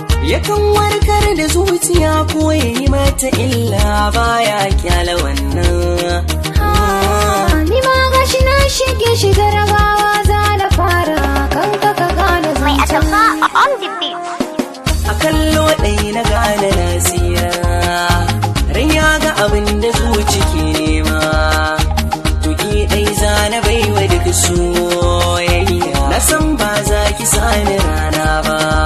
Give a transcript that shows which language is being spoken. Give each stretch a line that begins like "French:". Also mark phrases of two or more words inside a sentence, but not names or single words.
Hausa: Yakan warkar da zuciya ko ya yi mata illa, baya kyala wannan. Ah, ni ma gashi na shige shi, jarabawa za na fara, kan ka ka gane Mai zancen.
English: atamfa on the beat.
Hausa: A kallo ɗaya na gane na tsira, ran ya ga abin da zuci ke nema. Tuki ɗai za na baiwa duk soyayya, na san ba za ki sani rana ba.